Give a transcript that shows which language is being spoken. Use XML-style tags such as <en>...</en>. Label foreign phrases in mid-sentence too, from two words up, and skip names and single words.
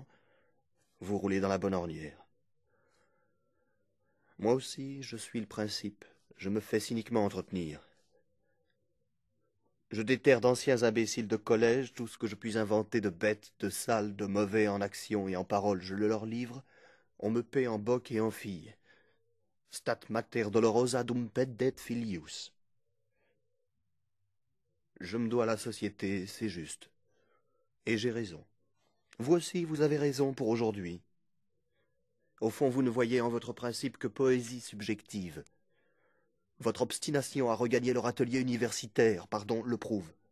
<fr>Vous roulez dans la bonne ornière. Moi aussi, je suis le principe. Je me fais cyniquement entretenir. Je déterre d'anciens imbéciles de collège tout ce que je puis inventer de bête, de sale, de mauvais en action et en parole. Je le leur livre. On me paie en boc et en fille.</fr> <la>Stat mater dolorosa dum peddet filius.</la> <fr>Je me dois à la société, c'est juste. Et j'ai raison. Vous aussi, vous avez raison pour aujourd'hui. Au fond, vous ne voyez en votre principe que poésie subjective. Votre obstination à regagner leur atelier universitaire, le prouve.</fr>